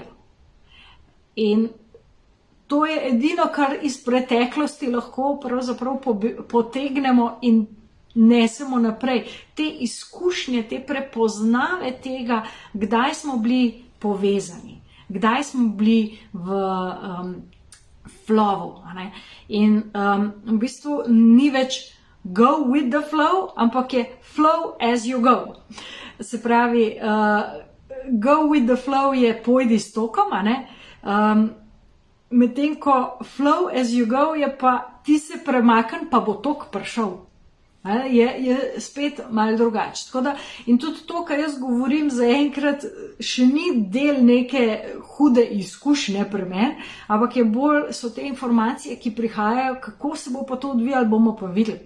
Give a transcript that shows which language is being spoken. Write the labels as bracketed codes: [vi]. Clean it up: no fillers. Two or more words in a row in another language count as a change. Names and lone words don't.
[sl] In to je edino, kar iz preteklosti lahko pravzaprav potegnemo in nesemo naprej. Te izkušnje, te prepoznave tega, kdaj smo bili povezani, kdaj smo bili v flowu. In v bistvu ni več [en] go with the flow, [sl] ampak je [en] flow as you go. [sl] Se pravi, [en] go with the flow [sl] je pojdi s tokom, medtem ko [en] flow as you go [sl] je pa ti se premakni, pa bo tok prišel. Je spet malo drugače. In tudi to, kar jaz govorim zaenkrat, še ni del neke hude izkušnje pri meni, ampak so te informacije, ki prihajajo, kako se bo pa to odvijalo, bomo pa videli.